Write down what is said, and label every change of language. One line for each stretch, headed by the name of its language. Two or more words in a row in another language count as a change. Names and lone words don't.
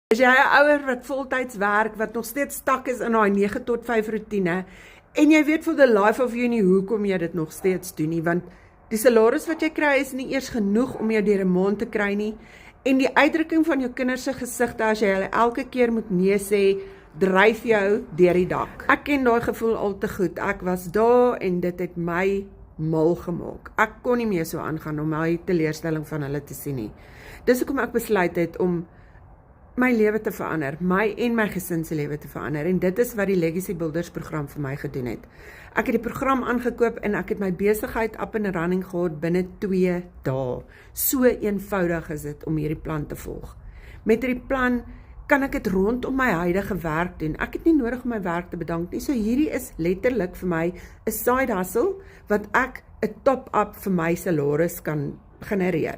Afrikaans: As jy 'n ouer wat voltyds werk, wat nog steeds stak is in daai 9 tot 5 roetine, en jy weet vir
English: the life of you
Afrikaans: nie hoekom jy dit nog steeds doen nie, want die salaris wat jy kry is nie eers genoeg om jou deur 'n maand te kry nie, en die uitdrukking van jou kinders se gesigte as jy hulle elke keer moet nee sê, dryf jou deur die dak. Ek ken daai gevoel al te goed. Ek was daar en dit het my mal gemaak. Ek kon nie meer so aangaan om my teleurstelling van hulle te sien nie. Dis hoekom ek besluit het om my lewe te verander, my en my gesin se lewe te verander, en dit is wat die Legacy Builders program vir my gedoen het. Ek het die program aangekoop en ek het my besigheid
English: up and running
Afrikaans: gehad binne 2 dae. So eenvoudig is dit om hierdie plan te volg. Met hierdie plan kan ek dit rondom my huidige werk doen. Ek het nie nodig om my werk te bedank nie, so hierdie is letterlik vir my 'n
English: side hustle,
Afrikaans: wat ek 'n top-up vir my salaris kan genereer.